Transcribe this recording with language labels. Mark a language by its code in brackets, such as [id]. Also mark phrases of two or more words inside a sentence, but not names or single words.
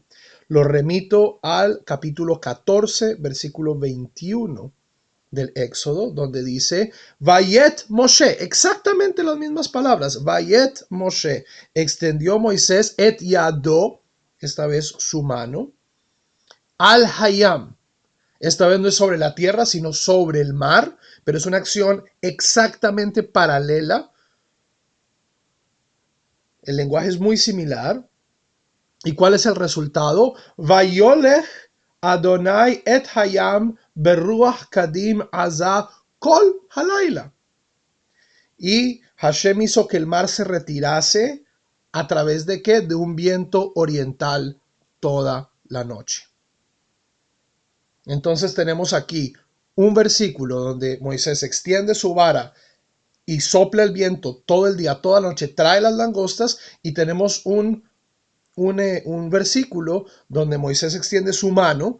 [es] Lo remito al capítulo 14, versículo 21 del Éxodo, donde dice, [he] ויט משה, [es] exactamente las mismas palabras, [he] ויט משה, [es] extendió Moisés [he] את ידו, [es] esta vez su mano, [he] אל הים, [es] esta vez no es sobre la tierra, sino sobre el mar, pero es una acción exactamente paralela. El lenguaje es muy similar. ¿Y cuál es el resultado? [he] ויולך אדוני את הים ברוח קדים עזה כל הלילה. [es] Y Hashem hizo que el mar se retirase a través de ¿qué? De un viento oriental toda la noche. Entonces tenemos aquí un versículo donde Moisés extiende su vara y sopla el viento todo el día, toda la noche, trae las langostas, y tenemos un versículo donde Moisés extiende su mano.